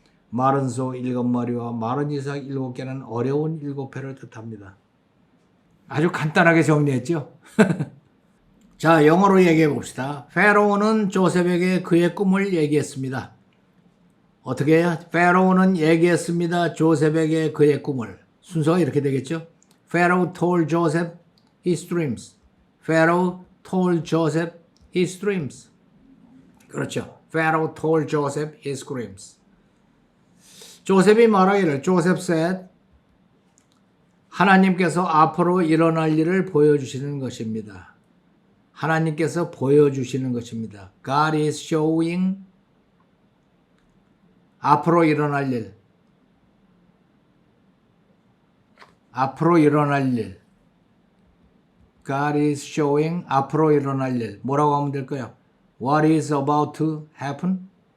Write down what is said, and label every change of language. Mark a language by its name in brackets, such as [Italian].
[Korean] 마른 소 7마리와 마른 이삭 7개는 어려운 7해를 뜻합니다. 아주 간단하게 정리했죠. 자, 영어로 얘기해 봅시다. 페로우는 조셉에게 그의 꿈을 얘기했습니다. 어떻게 해요? 페로우는 얘기했습니다. 조셉에게 그의 꿈을. 순서가 이렇게 되겠죠. [English] Pharaoh told Joseph his dreams. Pharaoh told Joseph his dreams. [Korean] 그렇죠. [English] Pharaoh told Joseph his dreams. [Korean] 조셉이 말하기를 [English] Joseph said [Korean] 하나님께서 앞으로 일어날 일을 보여주시는 것입니다. 하나님께서 보여주시는 것입니다. [English] God is showing [Korean] 앞으로 일어날 일. 앞으로 일어날 일. [English] God is showing [Korean] 앞으로 일어날 일. 뭐라고 하면 될까요? [English] What is about to happen?